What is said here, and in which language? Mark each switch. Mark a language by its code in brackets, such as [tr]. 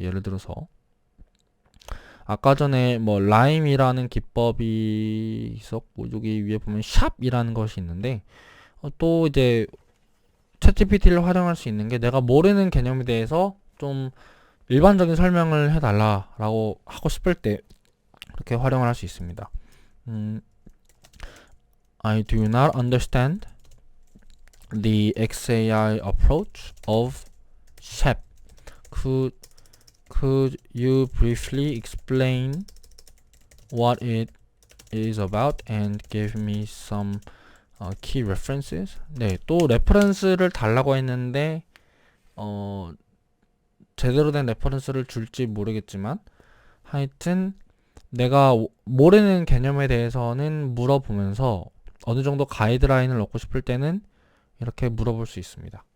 [ko] 예를 들어서 아까 전에 뭐 라임이라는 기법이 있었고 여기 위에 보면 샵이라는 것이 있는데 또 이제 챗GPT를 활용할 수 있는 게 내가 모르는 개념에 대해서 좀 일반적인 설명을 해달라라고 하고 싶을 때 이렇게 활용을 할 수 있습니다. [en] I do not understand the XAI approach of SHAP. Could you briefly explain what it is about and give me some key references? [ko] 네, 또 레퍼런스를 달라고 했는데 제대로 된 레퍼런스를 줄지 모르겠지만 하여튼 내가 모르는 개념에 대해서는 물어보면서 어느 정도 가이드라인을 얻고 싶을 때는 이렇게 물어볼 수 있습니다.